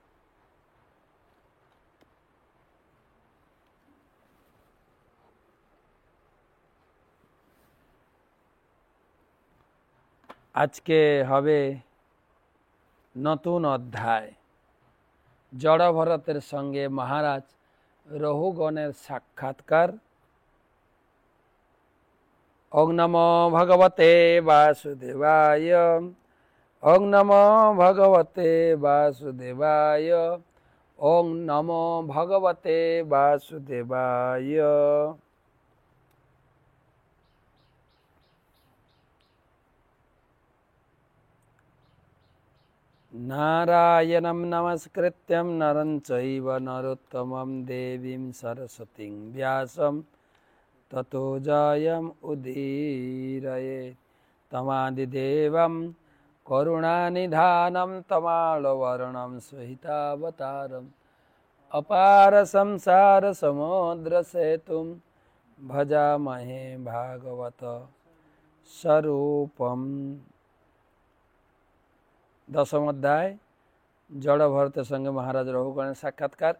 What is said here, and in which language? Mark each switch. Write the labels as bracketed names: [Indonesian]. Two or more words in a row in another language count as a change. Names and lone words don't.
[Bangla] আজকে হবে নতুন অধ্যায়, জড় ভরতের সঙ্গে মহারাজ রহুগণের সাক্ষাৎকার। [Sanskrit] ওং নমো ভগবতে বাসুদেবায়, ওং নমো ভগবতে বাসুদেবায়, ওং নমো ভগবতে বাসুদেবায়। নারায়ণং নমস্কৃত্যং নরং চৈব নরোত্তমং দেবীং সরস্বতীং ব্যাসং ততো জয়ং উদীরয়েৎ। তমাদিদেবং করুণানিধাनं তমালবর্ণং সহিতাবতারम् অপার সংসার সমুদ্র সেতুং ভজামহে ভাগবত স্বরূপম। [Bangla] 10ম অধ্যায় জড় ভরতের সঙ্গে মহারাজ রঘুগণের সাক্ষাৎকার।